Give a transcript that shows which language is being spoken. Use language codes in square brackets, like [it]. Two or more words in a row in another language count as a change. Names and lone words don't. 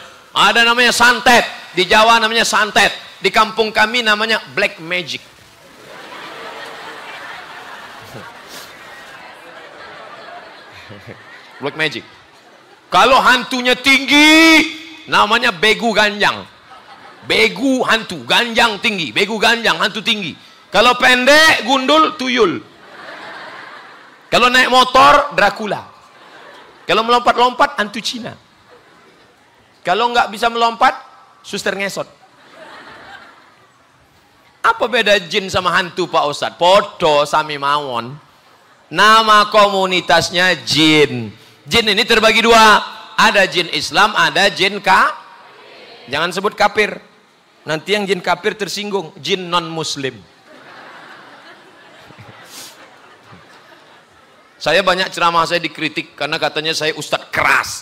[id] Ada namanya santet, di Jawa namanya santet, di kampung kami namanya [en] black magic. Black magic. [id] Kalau hantunya tinggi, namanya begu ganjang. Begu hantu, ganjang tinggi. Begu ganjang, hantu tinggi. Kalau pendek, gundul, tuyul. Kalau naik motor, Dracula. Kalau melompat-lompat, hantu Cina. Kalau nggak bisa melompat, suster ngesot. Apa beda jin sama hantu Pak Ustadz? [jv] Podo sami mawon. [id] Nama komunitasnya jin. Jin ini terbagi dua. Ada jin Islam, ada jin Jangan sebut kafir. Nanti yang jin kafir tersinggung. Jin non-muslim. Saya banyak ceramah saya dikritik karena katanya saya ustadz keras.